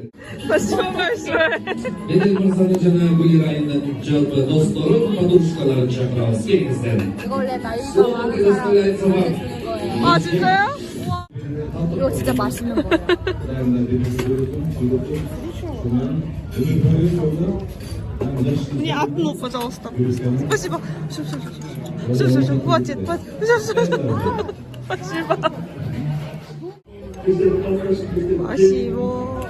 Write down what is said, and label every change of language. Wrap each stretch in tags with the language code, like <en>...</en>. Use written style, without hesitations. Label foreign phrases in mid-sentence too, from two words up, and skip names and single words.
<ru>Спасибо большое.</ru> <kk>Еділ мырзаны жаңа бұл айында жалпы достары, подружкаларын шақырамыз. Келіңіздер.</kk> <ko>이거 원래 나이가</ko> <ru>Слово</ru> <ko>많은</ko> <ru>предоставляется вам.</ru> <ko>사람한테 주는 거예요. 아, 진짜요? 이거 진짜 맛있는 거예요.</ko> <ru>Мне одну, пожалуйста. Спасибо. Все, хватит. Спасибо. Спасибо.</ru>